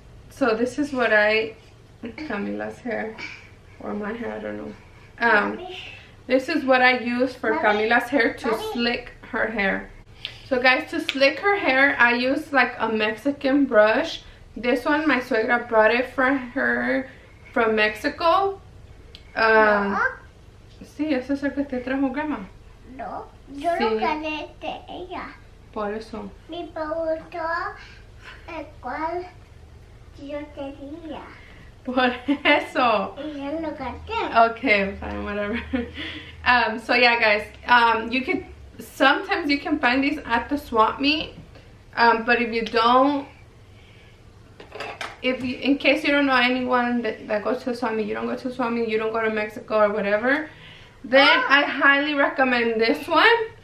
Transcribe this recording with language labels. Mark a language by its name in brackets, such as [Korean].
[English] So this is what Camila's hair, or my hair, I don't know. This is what I use for Camila's hair to slick her hair. So guys, to slick her hair, I use like a Mexican brush. This one, my suegra brought it for her from Mexico. [Spanish] Sí, ese es el que te trajo grandma. No, yo lo gané de ella. Por eso. Me preguntó el cual yo tenía. Por eso. Y yo lo gané. [English] Okay, fine, whatever. So yeah guys, sometimes you can find these at the swap meet, but if you don't, in case you don't know anyone that goes to swap meet, you don't go to swap meet, you don't go to Mexico or whatever, then I highly recommend this one.